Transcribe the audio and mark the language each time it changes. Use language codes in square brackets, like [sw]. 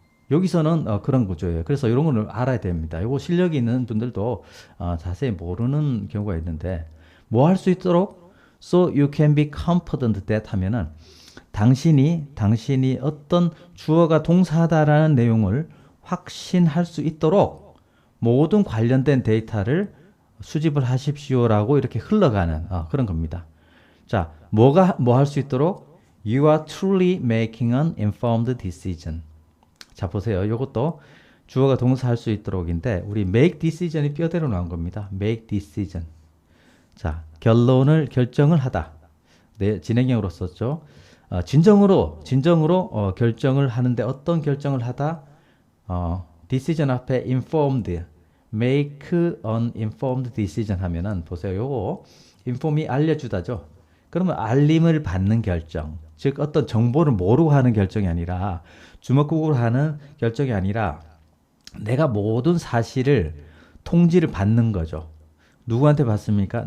[ko] 여기서는 그런 구조예요. 그래서 이런 거를 알아야 됩니다. 이거 실력이 있는 분들도 자세히 모르는 경우가 있는데 뭐 할 수 있도록 so you can be confident that 하면은 당신이 어떤 주어가 동사다라는 내용을 확신할 수 있도록 모든 관련된 데이터를 수집을 하십시오라고 이렇게 흘러가는 그런 겁니다. [en] 자, 뭐 할 수 있도록 You are truly making an informed decision. [ko] 자, 보세요. 이것도 주어가 동사할 수 있도록인데 우리 make decision 이 뼈대로 나온 겁니다. make decision. 자, 결정을 하다. 네, 진행형으로 썼죠. 진정으로 결정을 하는데 어떤 결정을 하다? decision 앞에 informed, make an informed decision 하면은 보세요. 요거 inform이 알려주다죠. 그러면 알림을 받는 결정, 즉 어떤 정보를 모르고 하는 결정이 아니라 주먹구구로 하는 결정이 아니라 내가 모든 사실을 통지를 받는 거죠. 누구한테 받습니까?